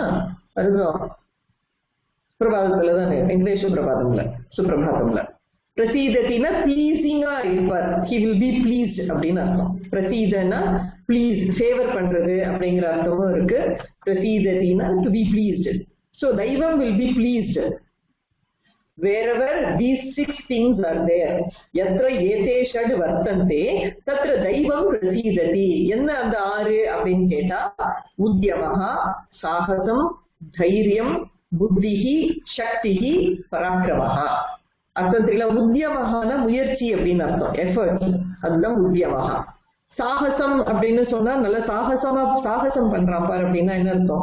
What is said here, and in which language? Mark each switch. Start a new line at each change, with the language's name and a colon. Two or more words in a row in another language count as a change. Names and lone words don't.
Tamil: அதுதான் பிரபாதத்துல தானே, வெங்கடேஸ்வர பிரபாதம்ல, சுப்பிரபாதம்ல. பிரசீதத்தினா பிளீசிங்கா இருப்பார்,
English: he will be pleased
Tamil: அப்படின்னு அர்த்தம். பிரசீதனா
English: please, favour
Tamil: பண்றது அப்படிங்கிற அர்த்தமும் இருக்கு. பிரசீதத்தினா
English: to be pleased. So Daivam will be pleased wherever these 6 things are there.
Sanskrit: यत्र एते षड् वर्तन्ते तत्र दैवं प्रसीदति.
Tamil: என்ன அந்த 6 அப்படின்னு கேட்டா,
Sanskrit: उद्यमः, साहसं, धैर्यं, बुद्धिः, शक्तिः, पराक्रमः.
Tamil: அர்த்தம் தெரியல. உத்யமஹான முயற்சி அப்படின்னு அர்த்தம், எஃபர்ட், அதுதான் உத்யமஹா. சாகசம் அப்படின்னு சொன்னா நல்ல சாகசம் பண்றான் பாரு அப்படின்னா என்ன அர்த்தம்?